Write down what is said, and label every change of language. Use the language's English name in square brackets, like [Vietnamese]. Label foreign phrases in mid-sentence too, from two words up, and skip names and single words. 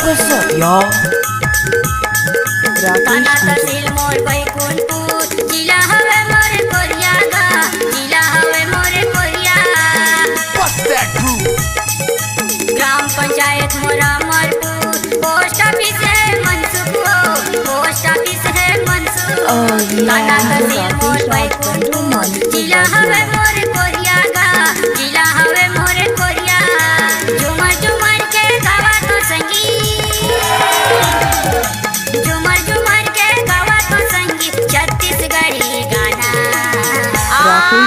[English] what's up y'all? [Chhattisgarhi] थाना राकेश डीजे। तहसील मोर बैकुंठपुर, जिला हवे मोरे कोरिया गा, जिला हवे मोरे कोरिया। ग्राम पंचायत मोरा मरपुर, [English] post office [Chhattisgarhi] है मंसूर, [English] post office [Chhattisgarhi] है मंसूर। Oh थाना yeah, तहसील मोर राकेश बैकुंठपुर, जिला हवे मोरे कोरिया गा, जिला हवे मोरे कोरिया। झुमर झुमर के गावा तो संगी, झुमर झुमर के गावा तो संगी, छत्तीसगढ़ी गाना। राकेश